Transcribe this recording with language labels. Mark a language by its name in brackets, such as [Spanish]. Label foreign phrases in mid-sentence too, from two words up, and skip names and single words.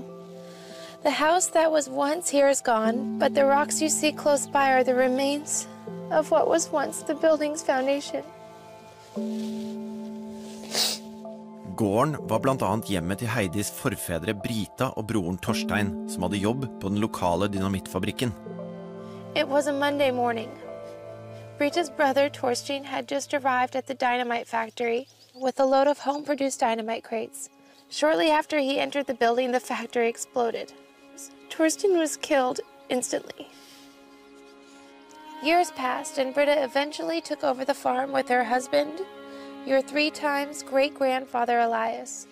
[English] The house that was once here is gone, but the rocks you see close by are the remains of what was once the building's foundation. [Norwegian] Gården var blant annet hjemmet til Heidis forfedre Brita og broren Torstein, som hadde jobb på den lokale dynamittfabrikken. [English] It was a Monday morning. Brita's brother Torstein had just arrived at the dynamite factory with a load of home-produced dynamite crates. Shortly after he entered the building, the factory exploded. Torstein was killed instantly. Years passed, and Britta eventually took over the farm with her husband, your 3 times great-grandfather Elias.